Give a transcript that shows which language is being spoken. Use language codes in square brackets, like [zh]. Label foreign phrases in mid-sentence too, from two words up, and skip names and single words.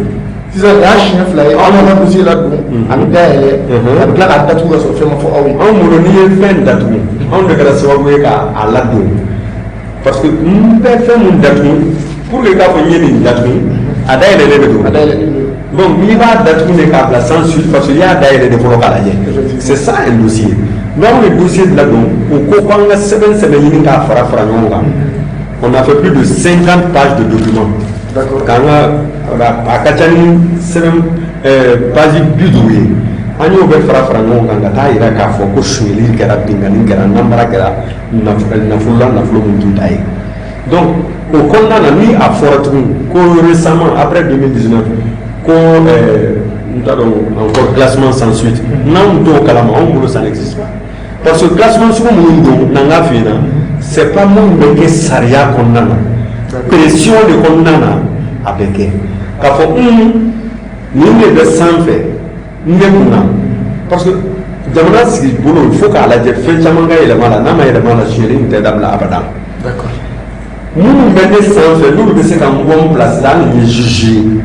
[bm] sisan y'a siɲɛ 2 ye aw ka dossier la don a bɛ dayɛlɛ a bɛ tila k'a datugu ka sɔrɔ fɛn ma fɔ aw ye anw bolo n'i ye fɛn datugu anw de kɛra sababu ye k'a ladon [fr] parce que [bm] n bɛ fɛn mun datugu [fr] pour que [bm] k'a fɔ n ye nin datugu a dayɛlɛlen de don donc n'i b'a datugu de k'a bila [fr] sans suite parce que [bm] i y'a dayɛlɛ de fɔlɔ k'a lajɛ [fr] c'est ça un dossier donc le dossier [bm] ladon o ko k'an ka sɛbɛn ɲini k'a fara ɲɔgɔn kan [fr] on a fait plus de 50 pages de documents [bm] k'an ka a ka ca ni sɛbɛn page 50 ye an y'o bɛɛ fara fara ɲɔgɔn kan ka taa yira k'a fɔ ko sonyɛli kɛra binkani kɛra namara kɛra nafolo min t'u ta ye donc o kɔnɔna na ni a fɔra tuguni ko [fr] récemment après 2019 [bm] ko n t'a dɔn [fr] encore classement sans suite [bm] n'anw t'o kalama anw bolo [fr] ça n'existe pas parce que [bm] classement sugu minnu don n'an k'a f'i ɲɛna [fr] c'est pas [bm] minnu bɛ kɛ sariya kɔnɔna na [fr] pression de [bm] kɔnɔna na a bɛ kɛ k'a fɔ nin de bɛ sanfɛ n bɛ kun na [fr] parce que [bm] jamana sigi bolo [fr] il faut [bm] k'a lajɛ fɛn caman ka yɛlɛma la n'a ma yɛlɛma la sonyɛli in tɛ dabila abada minnu bɛ ne sanfɛ n'olu bɛ se ka n bɔ n place la hali ni juge